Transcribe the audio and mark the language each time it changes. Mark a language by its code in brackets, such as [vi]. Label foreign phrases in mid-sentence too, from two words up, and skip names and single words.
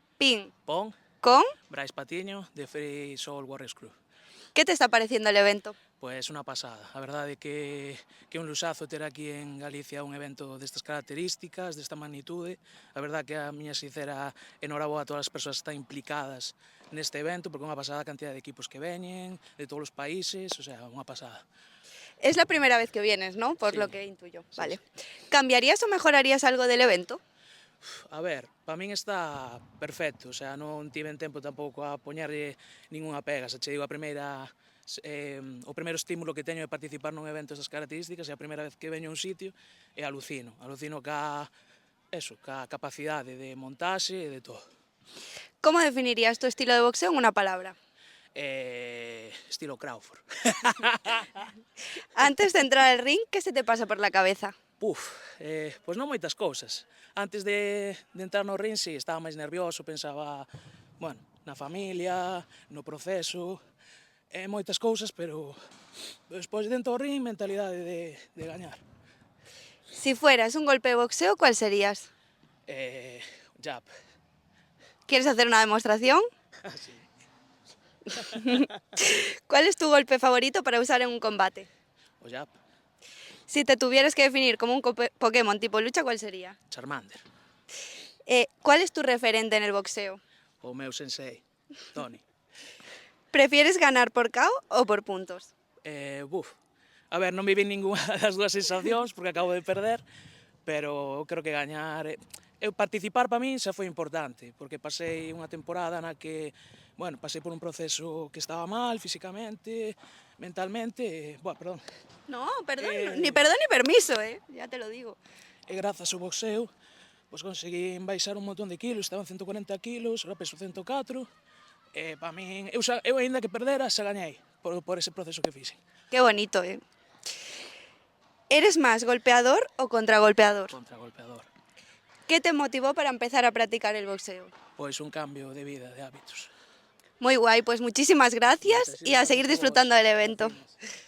[es] Pin. Pon, Con. Brais Patiño, de Free Soul Warriors Crew. ¿Qué te está pareciendo el evento? [gl] Pois unha pasada. A verdade que é un luxazo ter aquí en Galicia un evento destas características, desta magnitude. A verdade que a miña sincera enhoraboa a todas as persoas que están implicadas neste evento, porque é unha pasada a cantidad de equipos que veñen, de todos os países, [es] o sea, [gl] unha pasada. [es] Es la primera vez que vienes, ¿no? Por Sí, lo que intuyo. sí, Vale. sí. ¿Cambiarías o mejorarías algo del evento? [gl] A ver, para min está perfecto, [es] o sea, [gl] non tiven tempo tampouco a poñerlle ningunha pega, se che digo a primeira o primeiro estímulo que teño de participar nun evento destas características é a primeira vez que veño a un sitio e alucino ca capacidade de montaxe e de todo. [es] ¿Cómo definirías tu estilo de boxeo en una palabra? Estilo Crawford. Antes de entrar al ring, ¿qué se te pasa por la cabeza? [gl] Pois non moitas cousas. Antes de entrar no ring, sí, estaba máis nervioso, pensaba, bueno, na familia, no proceso, moitas cousas, pero despois dentro do ring, mentalidade de gañar. [es] Si fueras un golpe de boxeo, ¿cuál serías? Jab. ¿Quieres hacer una demostración? Sí. ¿Cuál es tu golpe favorito para usar en un combate? [gl] O jab. [es] Si te tuvieras que definir como un Pokémon tipo lucha, ¿cuál sería? Charmander. ¿Cuál es tu referente en el boxeo? [gl] O meu sensei, Tony. [es] ¿Prefieres ganar por KO o por puntos? [gl] A ver, non viví ninguna das dúas sensacións porque acabo de perder, pero eu creo que gañar... participar para min xa foi importante, porque pasei unha temporada na que, bueno, pasei por un proceso que estaba mal físicamente, mentalmente, perdón. [es] No, perdón, ni perdón ni permiso, ya te lo digo. [gl] E grazas ao boxeo, pois conseguí baixar un montón de kilos, estaban 140 kilos, ahora peso 104, e para min, eu aínda que perdera, xa gañei por ese proceso que fixen. [es] Qué bonito, ¿Eres más golpeador o contragolpeador? Contragolpeador. ¿Qué te motivó para empezar a practicar el boxeo? Pois un cambio de vida, de hábitos. Muy guay, pues muchísimas gracias y a seguir disfrutando del evento.